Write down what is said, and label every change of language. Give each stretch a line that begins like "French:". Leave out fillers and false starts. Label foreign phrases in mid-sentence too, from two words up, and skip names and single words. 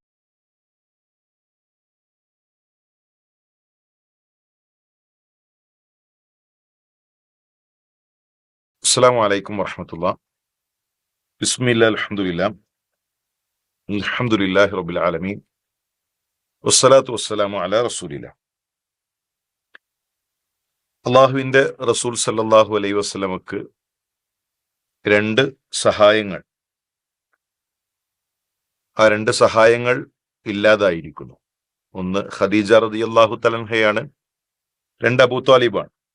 Arabic: السلام عليكم ورحمة الله. بسم الله الحمد لله رب العالمين والصلاة والسلام على رسول الله.
Malayalam: അള്ളാഹുവിന്റെ റസൂൽ
Arabic: صلى الله عليه وسلم
Malayalam: രണ്ട് സഹായങ്ങൾ, ആ രണ്ട് സഹായങ്ങൾ ഇല്ലാതായിരിക്കുന്നു. ഒന്ന് ഖദീജ
Arabic: رضي الله تعالى عنها,
Malayalam: രണ്ട് അബൂ ത്വാലിബാണ്.